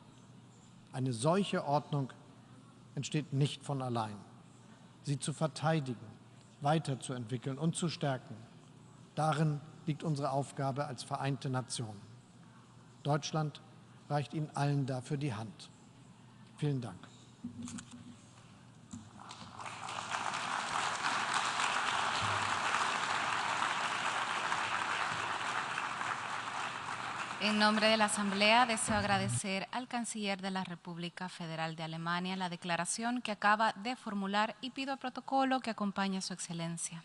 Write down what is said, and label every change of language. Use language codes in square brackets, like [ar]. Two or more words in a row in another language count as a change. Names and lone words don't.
[de] Eine solche Ordnung entsteht nicht von allein. Sie zu verteidigen, weiterzuentwickeln und zu stärken, darin liegt unsere Aufgabe als Vereinte Nation. Deutschland reicht Ihnen allen dafür die Hand. Vielen Dank. [es] En nombre de la Asamblea, deseo agradecer al Canciller de la República Federal de Alemania la declaración que acaba de formular y pido el protocolo que acompañe a Su Excelencia.